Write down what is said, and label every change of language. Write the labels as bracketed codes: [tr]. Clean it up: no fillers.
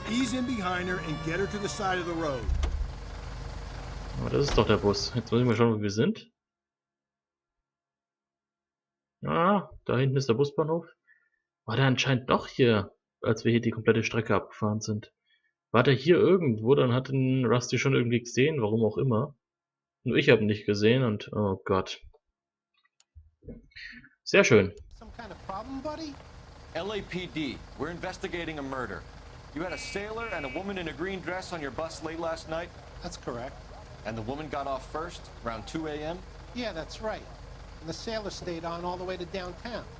[en] Ease in behind her and get her to the side of the road. [de] Aber das ist doch der Bus. Jetzt muss ich mal schauen, wo wir sind. Ah, da hinten ist der Busbahnhof. War der anscheinend doch hier, als wir hier die komplette Strecke abgefahren sind. War der hier irgendwo, dann hat den Rusty schon irgendwie gesehen, warum auch immer. Nur ich habe ihn nicht gesehen und oh Gott. Sehr schön. [en] Some kind of problem, buddy? LAPD, we're investigating a murder. You had a sailor and a woman in a green dress on your bus late last night? That's correct. And the woman got off first, around 2 a.m.? Yeah, that's right. And the sailor stayed on all the way to downtown,